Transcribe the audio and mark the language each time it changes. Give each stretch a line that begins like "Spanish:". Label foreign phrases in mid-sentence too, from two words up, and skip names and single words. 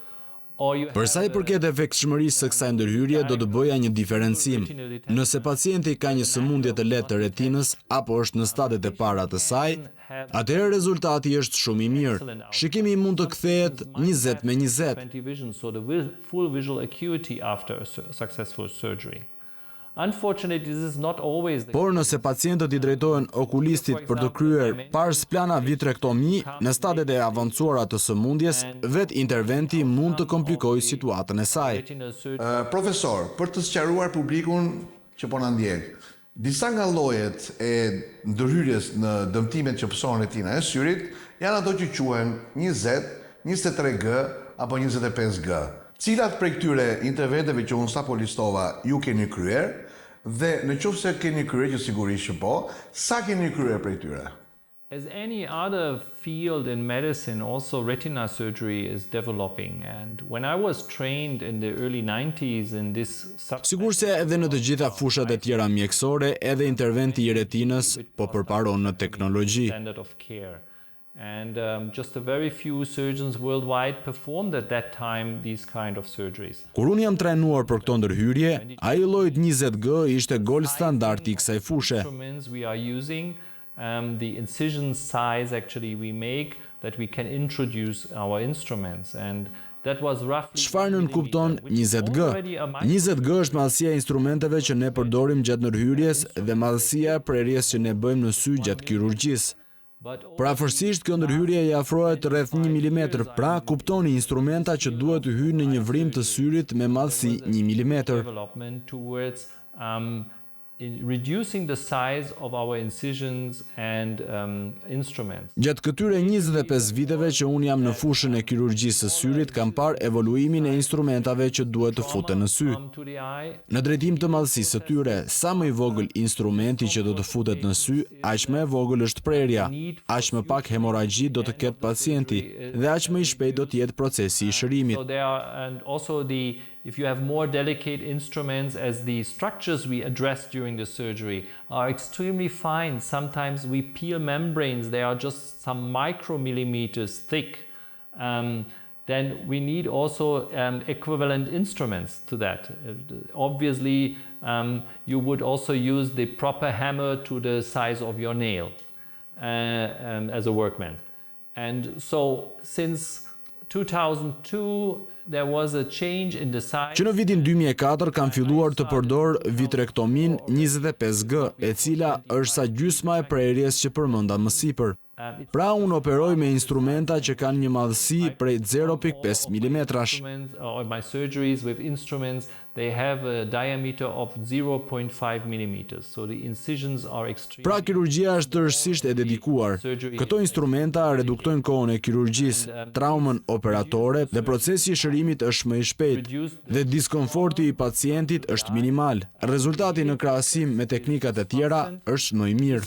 Albanian: Për sa i përket efektshmërisë së kësaj ndërhyrje, do të bëja një diferencim. Nëse pacienti ka një sëmundje të lehtë të retinës apo është në stadiet e para të saj, atëherë rezultati është shumë i mirë. Shikimi mund të kthehet 20 me 20.
English: So the full visual acuity after a successful surgery. Unfortunately, this is not always the case.
Albanian: Por nëse pacientët i drejtohen okulistit për të kryer parsplana vitrektomi në stadiet e avancuara të sëmundjes, vetë interventi mund të komplikojë situatën e saj. Profesor, për të sqaruar publikun që po na ndjek, disa nga llojet e ndërhyrjes në dëmtimet që pëson retina e syrit janë ato që quhen 20, 23G apo 25G. Cilat prej këtyre interventeve që unë sapo listova ju keni kryer dhe në qoftë se keni kryer, që sigurisht që po, sa keni kryer prej tyre?
English: As any other field in medicine, also retina surgery is developing. And when I was trained in the early 90s in this
Albanian: Sigurisht se edhe në të gjitha fushat e tjera mjekësore, edhe interventi i retinës po përparon në teknologji.
English: Standard of care. And just a very few surgeons worldwide performed at that time these kind of surgeries.
Albanian: Kur unë jam trajnuar për këto ndërhyrje, ai lloji 20G ishte
English: gold standard
Albanian: i kësaj fushe.
English: Instruments we are using, the incision size actually we make that we can introduce our instruments, and that was roughly.
Albanian: Çfarë nën kupton 20G? 20G është madhësia e instrumenteve që ne përdorim gjatë ndërhyrjes dhe madhësia e prerjes që ne bëjmë në sy gjatë kirurgjisë. Për afërsisht, kjo ndërhyrje i afrohet rreth 1 mm, pra kuptoni instrumenta që duhet të hyjnë në një vrim të syrit me madhësi 1 mm.
English: Reducing the size of our incisions and instruments.
Albanian: Gjatë këtyre 25 viteve që unë jam në fushën e kirurgjisë së syrit, kam parë evoluimin e instrumentave që duhet të futen në sy. Në drejtim të madhësisë së tyre, sa më i vogël instrumenti që do të futet në sy, aq më e vogël është prerja, aq më pak hemorragji do të ketë pacienti dhe aq më i shpejt do të jetë procesi i shërimit.
English: So there are, and also if you have more delicate instruments, as the structures we address during the surgery are extremely fine. Sometimes we peel membranes, they are just some micromillimeters thick. Then we need also equivalent instruments to that. Obviously, you would also use the proper hammer to the size of your nail as a workman. And so since 2002, there was a change in the size.
Albanian: Që në vitin 2004 kam filluar të përdor vitrektomin 25G, e cila është sa gjysma e prerjes që përmenda më sipër. Pra unë operoj me instrumenta që kanë një madhësi prej 0.5 mm-sh.
English: My surgeries with instruments, they have a diameter of 0.5 mm. So the incisions are extreme.
Albanian: Pra kirurgjia është tërësisht e dedikuar. Këto instrumenta reduktojnë kohën e kirurgjisë, traumën operatore dhe procesi i shërimit është më i shpejtë dhe diskomforti i pacientit është minimal. Rezultati në krahasim me teknikat e tjera është më i mirë.